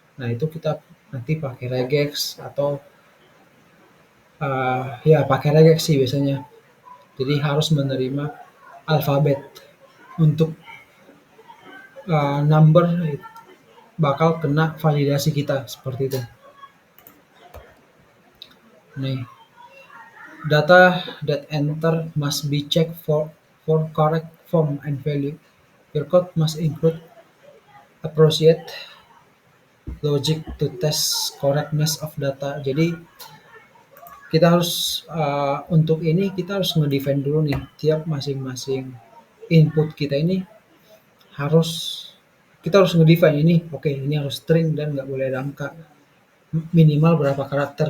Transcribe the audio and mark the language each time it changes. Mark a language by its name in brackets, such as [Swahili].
[Indonesian] Nah itu kita nanti pakai regex atau ya pakai regex sih biasanya. Jadi harus menerima alfabet untuk number bakal kena validasi kita seperti itu. [English] Nih, data that enter must be checked for correct form and value. Your code must include appropriate logic to test correctness of data. [Indonesian] Jadi kita harus untuk ini kita harus ngedefine dulu nih tiap masing-masing input kita ini harus kita harus ngedefine ini. Oke, ini harus string dan nggak boleh ada angka, minimal berapa karakter.